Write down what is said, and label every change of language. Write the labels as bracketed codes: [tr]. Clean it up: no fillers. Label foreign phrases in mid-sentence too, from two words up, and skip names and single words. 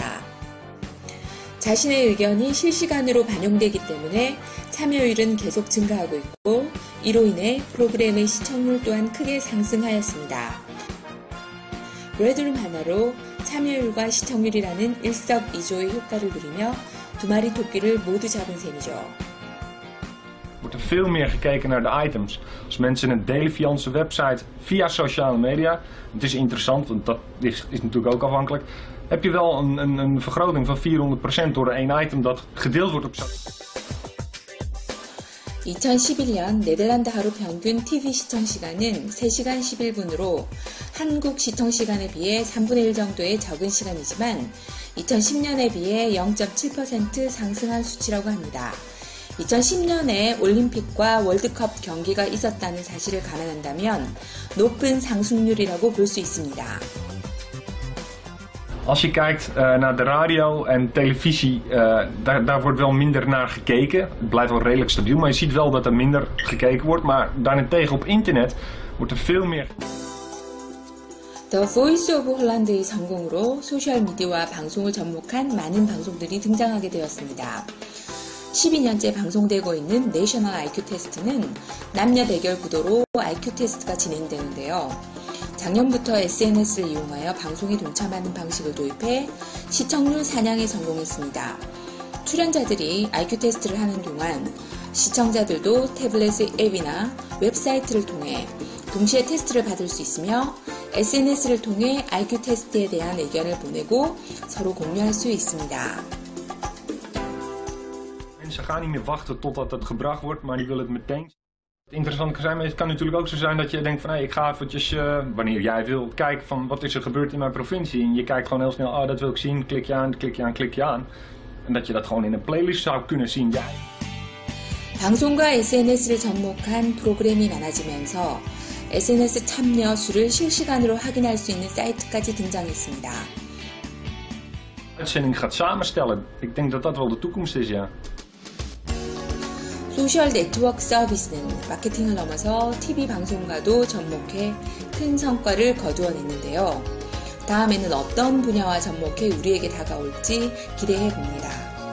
[ko] 자신의 의견이 실시간으로 반영되기 때문에 참여율은 계속 증가하고 있고 이로 인해 프로그램의 시청률 또한 크게 상승하였습니다. 레드룸 하나로 참여율과 시청률이라는 일석이조의 효과를 누리며 두 마리 토끼를 모두 잡은 셈이죠. [nl] Wordt er veel meer gekeken naar de items. Als mensen het delen via onze website, via sociale media, het is interessant, want dat is natuurlijk ook afhankelijk, heb je wel een vergroting van 400% door één item dat gedeeld wordt op social. [ko] 2011년 네덜란드 하루 평균 TV 시청 시간은 3시간 11분으로 한국 시청 시간에 비해 3분의 1 정도의 적은 시간이지만 2010년에 비해 0.7% 상승한 수치라고 합니다. 2010년에 올림픽과 월드컵 경기가 있었다는 사실을 감안한다면 높은 상승률이라고 볼 수 있습니다. [nl] Als je kijkt naar de radio en televisie, daar wordt wel minder naar gekeken. Het blijft wel redelijk stabiel, maar je ziet wel dat er minder gekeken wordt. Maar daarentegen op internet wordt er veel meer. [ko] 더 보이스 오브 홀란드의 성공으로 소셜미디어와 방송을 접목한 많은 방송들이 등장하게 되었습니다. 12년째 방송되고 있는 내셔널 IQ 테스트는 남녀 대결 구도로 IQ 테스트가 진행되는데요. 작년부터 SNS를 이용하여 방송에 동참하는 방식을 도입해 시청률 사냥에 성공했습니다. 출연자들이 IQ 테스트를 하는 동안 시청자들도 태블릿의 앱이나 웹사이트를 통해 동시에 테스트를 받을 수 있으며 SNS를 통해 IQ 테스트에 대한 의견을 보내고 서로 공유할 수 있습니다. [nl] Mensen gaan niet meer wachten totdat het gebracht wordt, maar die willen het meteen. Het interessante kan zijn, maar het kan natuurlijk ook zo zijn dat je denkt van hey, ik ga eventjes, wanneer jij wil, kijken van wat is er gebeurd in mijn provincie. En je kijkt gewoon heel snel, oh dat wil ik zien, klik je aan, klik je aan, klik je aan. En dat je dat gewoon in een playlist zou kunnen zien. Ja. [ko] 방송과 SNS를 접목한 프로그램이 많아지면서 SNS 참여 수를 실시간으로 확인할 수 있는 사이트까지 등장했습니다. [nl] Uitzending gaat samenstellen. Ik denk dat dat wel de toekomst is, ja. [ko] 소셜 네트워크 서비스는 마케팅을 넘어서 TV 방송과도 접목해 큰 성과를 거두어냈는데요. 다음에는 어떤 분야와 접목해 우리에게 다가올지 기대해 봅니다.